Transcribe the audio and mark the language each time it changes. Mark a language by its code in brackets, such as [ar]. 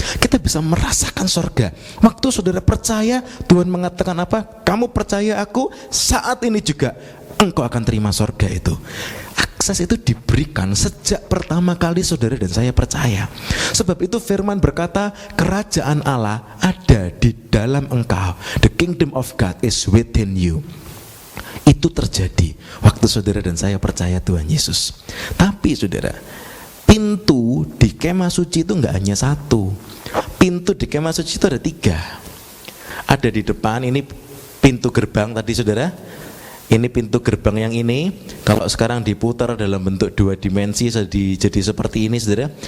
[id] Kita bisa merasakan surga. Waktu saudara percaya, Tuhan mengatakan apa? Kamu percaya aku, saat ini juga engkau akan terima surga itu. Akses itu diberikan sejak pertama kali saudara dan saya percaya. Sebab itu firman berkata, kerajaan Allah ada di dalam engkau. [en] The kingdom of God is within you. [id] Itu terjadi waktu saudara dan saya percaya Tuhan Yesus. Tapi saudara, pintu di kemah suci itu enggak hanya satu. Pintu di kemah suci itu ada 3. Ada di depan, ini pintu gerbang tadi, saudara. Ini pintu gerbang yang ini, kalau sekarang diputar dalam bentuk 2 dimensi jadi seperti ini, saudara.